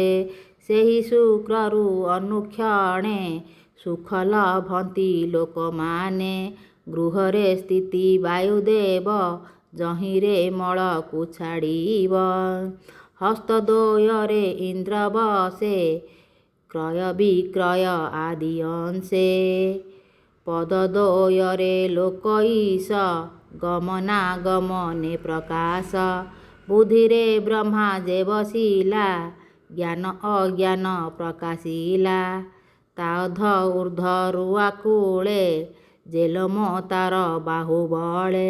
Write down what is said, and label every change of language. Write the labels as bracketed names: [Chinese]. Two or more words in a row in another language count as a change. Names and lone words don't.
[Odia] ସେହି ଶୁକ୍ରରୁ ଅନୁକ୍ଷଣେ ସୁଖ ଲଭନ୍ତି ଲୋକମାନେ। ଗୃହରେ ସ୍ଥିତି ବାୟୁଦେବ ଜହିରେ ମଳକୁ ଛାଡ଼ିବ। ହସ୍ତଦ୍ୱୟରେ ଇନ୍ଦ୍ର ବସେ କ୍ରୟ ବିକ୍ରୟ ଆଦି ଅଂଶେ। ପଦଦ୍ୱୟରେ ଲୋକ ଈଶ ଗମନାଗମନେ ପ୍ରକାଶ। ବୁଦ୍ଧିରେ ବ୍ରହ୍ମା ଯେ ବସିଲା ଜ୍ଞାନ ଅଜ୍ଞାନ ପ୍ରକାଶିଲା। ତାଅଧ ଊର୍ଦ୍ଧ୍ୱରୁ ଆକୁଳେ ଜେଲମ ତାର ବାହୁବଳେ।